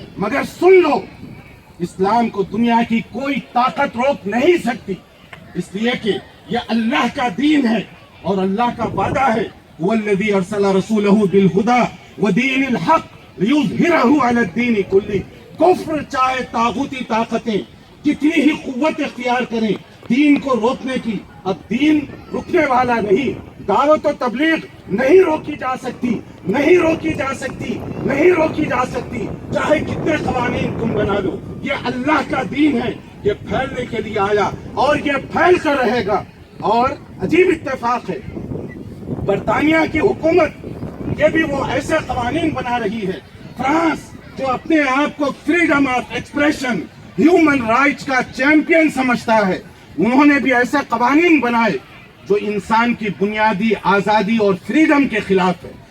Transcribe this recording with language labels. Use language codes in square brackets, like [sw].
[ur] مگر سن لو، اسلام کو دنیا کی کوئی طاقت روک نہیں سکتی، اس لیے کہ یہ اللہ کا دین ہے اور اللہ کا وعدہ ہے [ar] وَالَّذِي أَرْسَلَ رَسُولَهُ بِالْهُدَى وَدِينِ الْحَقِّ لِيُظْهِرَهُ عَلَى الدِّينِ كُلِّهِ. [ur] کفر چاہے طاغوتی طاقتیں کتنی ہی قوت اختیار کریں دین کو روکنے کی، اب دین رکنے والا نہیں. دعوت و تبلیغ نہیں روکی جا سکتی، نہیں روکی جا سکتی، نہیں روکی جا سکتی، چاہے کتنے قوانین تم بنا لو. یہ اللہ کا دین ہے، یہ پھیلنے کے لیے آیا اور یہ پھیل کر رہے گا. اور عجیب اتفاق ہے، برطانیہ کی حکومت یہ بھی وہ ایسے قوانین بنا رہی ہے. فرانس جو اپنے آپ کو freedom of expression, human rights کا چیمپئن سمجھتا ہے، انہوں نے بھی ایسے قوانین بنائے جو انسان کی بنیادی آزادی اور فریڈم کے خلاف ہے.